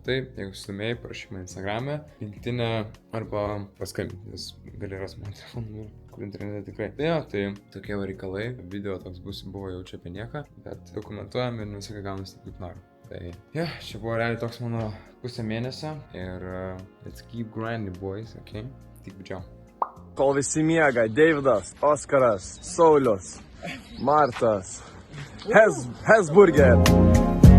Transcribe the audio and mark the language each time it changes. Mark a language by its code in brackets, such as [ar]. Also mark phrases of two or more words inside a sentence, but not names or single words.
[lt] Taip, jeigu susidomėjai, parašyk man Instagram'e, LinkedIn'e arba paskambink, nes gali rasti man telefoną. Kur internete tikrai. Tai tokie reikalai. Video toks buvo jau čia apie nieką, bet dokumentuojam ir viską gaunasi taip kaip noriu. Tai čia buvo realiai toks mano pusę mėnesio ir [en] let's keep grinding boys, [lt] ok? Tik džiau. Kol visi miega, Deividas, Oskaras, Saulius, Martas, Hesburger.